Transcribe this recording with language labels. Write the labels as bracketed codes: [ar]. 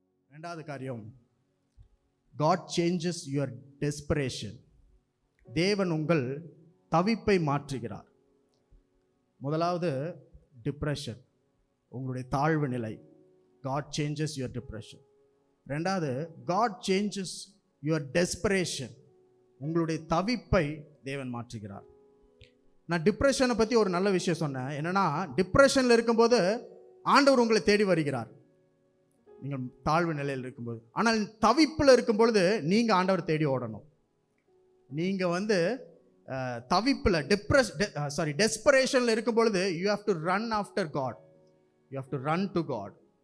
[ta] ரெண்டாவது காரியம், [en] God changes your desperation. [ta] தேவன் உங்கள் தவிப்பை மாற்றுகிறார். முதலாவது டிப்ரெஷன், உங்களுடைய தாழ்வு நிலை. [en] God changes your depression. ரெண்டாவது, God changes your desperation. [ta] உங்களுடைய தவிப்பை தேவன் மாற்றுகிறார். நான் டிப்ரெஷனை பற்றி ஒரு நல்ல விஷயம் சொன்னேன். என்னன்னா, டிப்ரெஷனில் இருக்கும்போது ஆண்டவர் உங்களை தேடி வருகிறார், நீங்கள் தாழ்வு நிலையில் இருக்கும்போது. ஆனால் தவிப்பில் இருக்கும்பொழுது நீங்கள் ஆண்டவர் தேடி ஓடணும். நீங்கள் தவிப்பில் டெஸ்பரேஷனில் இருக்கும் பொழுது [en] You have to run after God, you have to run to God.